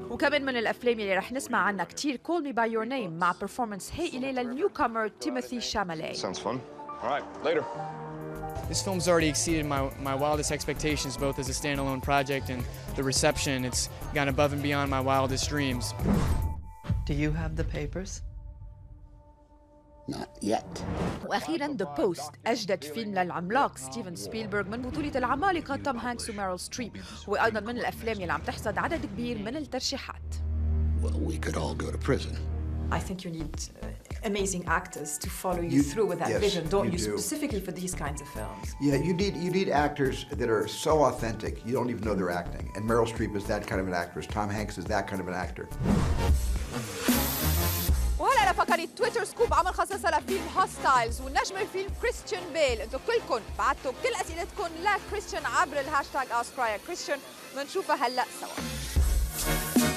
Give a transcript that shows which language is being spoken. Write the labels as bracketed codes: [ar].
[ar] وكمان من الافلام اللي رح نسمع عنها كتير Call Me By Your Name مع performance هائلة للنيوكامر تيموثي شامالي. [en] Sounds fun. All right, later. This film's already exceeded my wildest expectations, both as a standalone project and the reception. It's gone above and beyond my wildest dreams. Do you have the papers? Not yet. [ar] واخيرا ذا بوست اجدد فيلم للعملاق ستيفن سبيلبرغ من بطولة العمالقة توم هانكس وميريل ستريب، هو ايضا من الافلام اللي عم تحصد عدد كبير من الترشيحات. [en] Well, we could all go to prison. I think you need amazing actors to follow you through with that vision, don't you? Specifically for these kinds of films. Yeah, you need actors that are so authentic, you don't even know they're acting. And Meryl Streep is that kind of an actress. Tom Hanks is that kind of an actor. [ar] وهلا لفقرة تويتر سكوب عم نخصصها لفيلم هوستايلز والنجم الفيلم كريستيان بيل. انتم كلكم بعتوا كل اسئلتكم لكريستيان عبر الهاشتاج Ask Raya Christian، بنشوفها هلا سوا.